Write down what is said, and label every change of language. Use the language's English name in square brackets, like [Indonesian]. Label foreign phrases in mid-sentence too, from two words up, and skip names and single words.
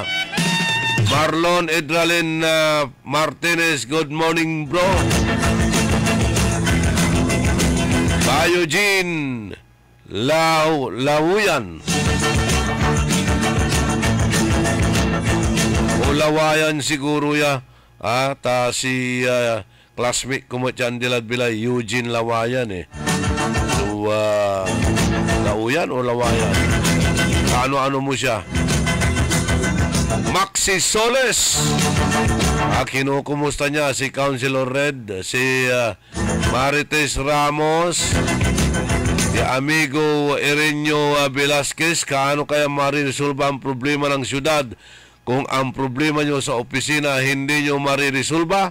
[English] Marlon Edralin Martinez, good morning bro. [Hiligaynon] Bayo Jean Lawuyan, o Lawayan siguro ya. Si classmate ko mo dyan Dilad-Bilay, Eugene Lawayan So, Lauyan o Lawayan? Ano-ano mo siya? [Filipino] Maxi Soles, kinukumusta niya si Councilor Red, si Marites Ramos, Si amigo Erenio Velasquez, kaano kaya mariresolba ang problema ng syudad kung ang problema nyo sa opisina hindi nyo mariresolba?